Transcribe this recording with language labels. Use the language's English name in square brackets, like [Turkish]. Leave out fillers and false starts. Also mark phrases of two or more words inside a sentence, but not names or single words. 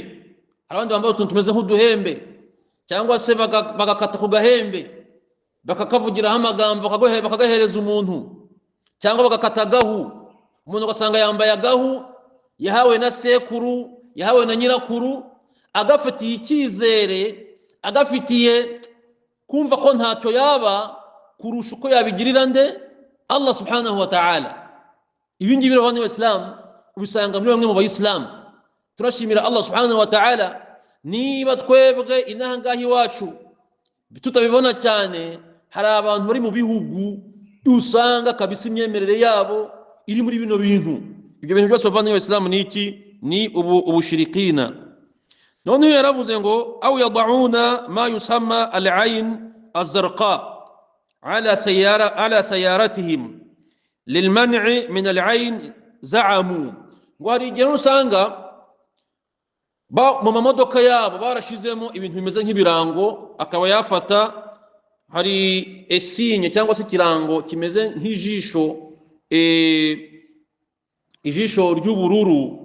[Kinyarwanda] Abandi bambara utuntu tumeze nk'uduhembe, cyangwa se bagakata ku gahembe bakakavugiraho amagambo bakagahereza umuntu, cyangwa bagakata agahu. Umuntu ugasanga yambaye agahu yahawe na sekuru, yahawe na nyirakuru, agafitiye icyizere, agafitiye kumva ko ntacyo yaba kurusha uko yabigirira nde [Arabic] الله سبحانه وتعالى. [Kinyarwanda] Ibi ngibi bavandimwe b'Islam ubisanga muri bamwe mu bayisilamu. Turashimira [Arabic] الله سبحانه وتعالى, [Kinyarwanda] niba twebwe inahangahi wacu tutabibona cyane, hari abantu bari mu bihugu usanga kabisa imyemerere yabo iri muri bino bintu. Ibyo bintu byose bavandimwe b'Islam ni iki? Ni ubushirikina. None yaravuze ngo [Arabic] أو يدعون ما يسمى العين الزرقاء على سياراتهم للمنع من العين زعموا. [Kinyarwanda] Ngo hari igihe usanga mu mamodoka yabo barashizemo ibintu bimeze nk'ibirango, akaba yafata hari esinye cyangwa se ikirango kimeze nk'ijisho, ijisho ry'ubururu.